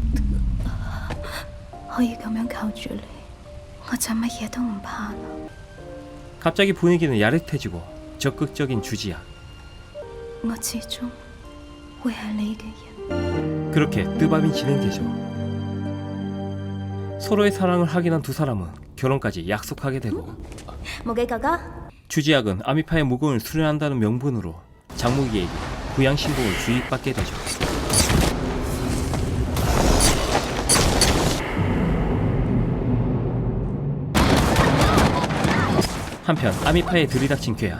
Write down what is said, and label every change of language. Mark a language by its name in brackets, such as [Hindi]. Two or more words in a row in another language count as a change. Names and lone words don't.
[Cantonese] 可以咁樣靠住你，我就乜嘢都唔怕啦。 [Korean] 갑자기 분위기는 야릇해지고 적극적인 주지약. [Cantonese] 我始終會係你嘅人。 [Korean] 그렇게 뜨밤이 진행되죠. 서로의 사랑을 확인한 두 사람은 결혼까지 약속하게 되고 무기 哥哥， 주지약은 아미파의 무공을 수련한다는 명분으로 장무기에게 부양신공을 주입받게 되죠. 한편 아미파에 들이닥친 괴한.